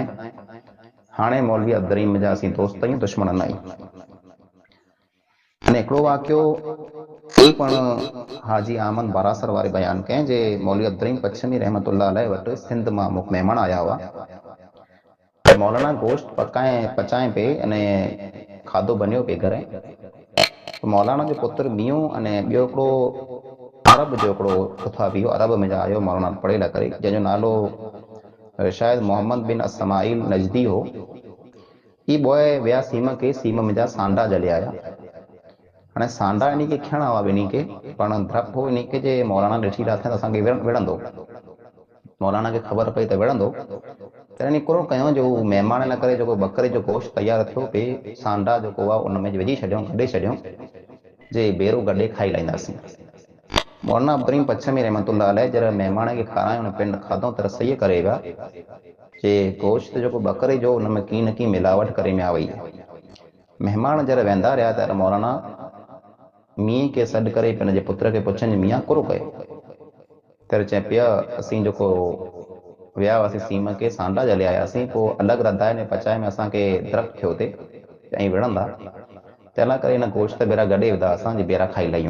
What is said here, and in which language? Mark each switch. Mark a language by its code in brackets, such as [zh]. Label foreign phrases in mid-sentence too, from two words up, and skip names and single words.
[sd] हाणे मौलवी अब्दुल रहीम जा असीं दोस्त आहियूं, दुश्मन न आहियूं। अने हिकिड़ो वाक़ियो ई पण हाजी आमन बारासर वारे बयानु कयईं जे मौलवी अब्दुल रहीम पच्छमी [ar] رحمة الله عليه [sd] वटि सिंध मां महिमान आया हुआ। मौलाना गोश्त पचाए पे अने खाधो बनियो पे घरे। मौलाना जो पुत्र मियो अने ॿियो हिकिड़ो अरब जो हिकिड़ो खुताबी हो, अरब में आयो मौलाना पढ़ियल करे, जंहिंजो नालो शायदि मोहम्मद बिन अस्माइल नजदी हो। ई बॉय विया सीम के, सीम में जा सांडा जलिया आया। हाणे सांडा इन खे खियणा हुआ ॿिन्ही खे, पण डपु हो इन खे जे मौलाना ॾिठी था थियनि असांखे विढ़ंदो। मौलाना खे ख़बर पई त विढ़ंदो, त इन कोन कयूं जो महिमान न करे जेको बकरे जो गोश्त तयारु थियो पिए सांडा जेको आहे उन में विझी छॾियूं, कढे छॾियूं जे बेरो गॾे खाई लाहींदासीं। मौलाना अब्दुल रहीम पच्छमी [ar] رحمة الله عليه [sd] जॾहिं महिमान खे खारायूं पिंड खाधो त रसोईअ करे विया जे गोश्त जेको बकरे जो उन में की न की मिलावट करे में आ वई। महिमान जॾहिं वेंदा रहिया त मौलाना मींहं खे सॾु करे पिन जे पुत्र खे पुछनि मींहं कुरो कयो, त चए पिया असीं जेको विया हुआसीं सीम के सांडा जलिया आयासीं, पोइ अलॻि रधाए ने पचाए में असांखे दरख़्त थियो थिए ऐं विढ़ंदा, तंहिं लाइ करे हिन गोश्त बेरा गॾे विधा असांजे बेरा खाई लाहियूं।